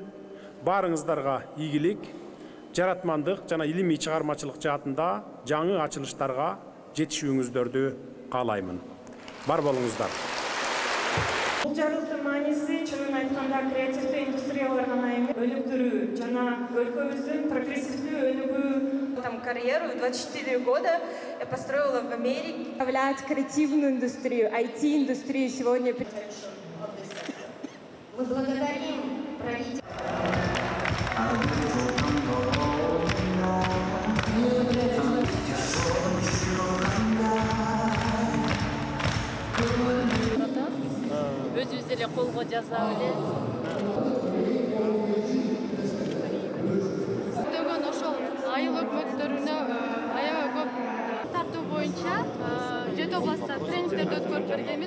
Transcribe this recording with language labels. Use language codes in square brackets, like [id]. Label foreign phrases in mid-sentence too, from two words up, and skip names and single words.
[ky] Баарыңыздарга ийгилик, жаратмандык жана илимий чыгармачылык жаатында жаңы ачылыштарга жетишүүңүздөрдү каалаймын. Бар болуңуздар. Бул жарылыштын мааниси чынын айтканда креативдүү индустриялар гана эмес, өнүктүрүү жана өлкөбүздүн прогрессивдүү өнүгүү. [ru] Там карьеру, 24 года я построила в Америке. Представлять креативную индустрию, IT-индустрию сегодня. Мы благодарим правительство. [ky] Өзүбүз эле колго жазап эле Төгөн ошол айыл өкмөттөрүнө аябай көп тартуу боюнча 7 областта тренингтерди өткөрүп бергенбиз.